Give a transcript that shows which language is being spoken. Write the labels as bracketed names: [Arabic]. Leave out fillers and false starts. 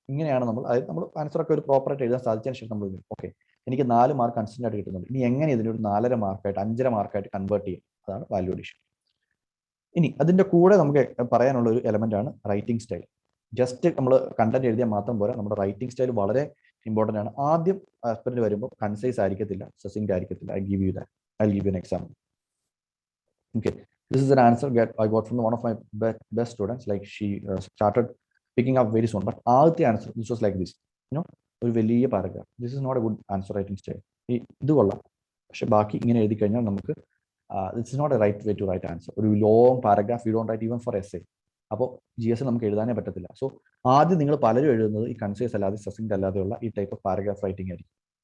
[Malayalam] ഇങ്ങനെയാണ് നമ്മൾ, അതായത് നമ്മൾ ആൻസറൊക്കെ ഒരു പ്രോപ്പറായിട്ട് എഴുതാൻ സാധിച്ചതിന് ശേഷം നമ്മൾ ഓക്കെ എനിക്ക് 4 മാർക്ക് കൺസിസ്റ്റന്റ് ആയിട്ട് കിട്ടുന്നുണ്ട്, ഇനി എങ്ങനെ ഇതിനൊരു 4.5 മാർക്കായിട്ട് 5.5 മാർക്കായിട്ട് കൺവേർട്ട് ചെയ്യും, അതാണ് വാല്യൂ അഡീഷൻ. ഇനി അതിന്റെ കൂടെ നമുക്ക് പറയാനുള്ള ഒരു എലമെന്റ് ആണ് റൈറ്റിംഗ് സ്റ്റൈൽ. ജസ്റ്റ് നമ്മൾ കണ്ടന്റ് എഴുതിയാൽ മാത്രം പോരാ, നമ്മുടെ റൈറ്റിംഗ് സ്റ്റൈൽ വളരെ ഇമ്പോർട്ടൻ്റ് ആണ്. ആദ്യം ആസ്പിറന്റ് വരുമ്പോൾ കൺസൈസ് ആയിരിക്കത്തില്ല, സസിങ്ക്റ്റ് ആയിരിക്കത്തില്ല. [English] I give you an example. Okay, this is an answer I got from one of my best students. Like she started picking up very soon, but [Malayalam] ആദ്യത്തെ answer [English] this was like this, [Malayalam] ഒരു വലിയ paragraph. [English] This is not a good answer writing style. [Malayalam] ഇത് കൊള്ളാം, പക്ഷെ ബാക്കി ഇങ്ങനെ എഴുതി കഴിഞ്ഞാൽ നമുക്ക് [English] This is not a right way to write answer. ഒരു long paragraph you don't write even for essay. [Malayalam] അപ്പോൾ GS നമുക്ക് എഴുതാനേ പറ്റത്തില്ല. സോ ആദ്യം നിങ്ങൾ പലരും എഴുതുന്നത് ഈ കൺസൈസ് അല്ലാതെ സസിങ്ക്റ്റ് അല്ലാതെയുള്ള ഈ ടൈപ്പ് ഓഫ് പാരഗ്രാഫ് റൈറ്റിംഗ് ആയിരിക്കും.